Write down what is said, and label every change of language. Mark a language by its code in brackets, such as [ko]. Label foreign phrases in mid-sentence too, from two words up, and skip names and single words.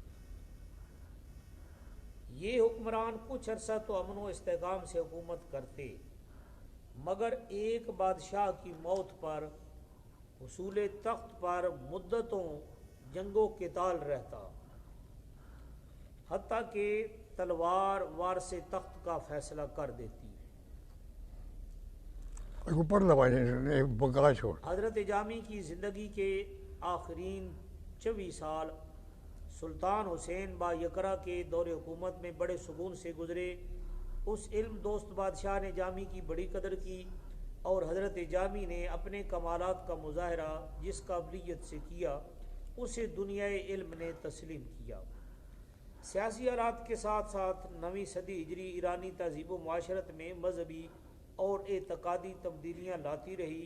[ur] یہ حکمران کچھ عرصہ تو امن و استحکام سے حکومت کرتے، مگر ایک بادشاہ کی موت پر حصول تخت پر مدتوں جنگ و قتال رہتا، حتیٰ کہ تلوار وارث تخت کا فیصلہ کر دیتی۔ حضرت جامی کی زندگی کے آخرین 24 سال سلطان حسین با یکرا کے دور حکومت میں بڑے سکون سے گزرے۔ اس علم دوست بادشاہ نے جامی کی بڑی قدر کی اور حضرت جامی نے اپنے کمالات کا مظاہرہ جس قابلیت سے کیا اسے دنیائے علم نے تسلیم کیا۔ سیاسی حالات کے ساتھ ساتھ 9ویں صدی ہجری ایرانی تہذیب و معاشرت میں مذہبی اور اعتقادی تبدیلیاں لاتی رہی۔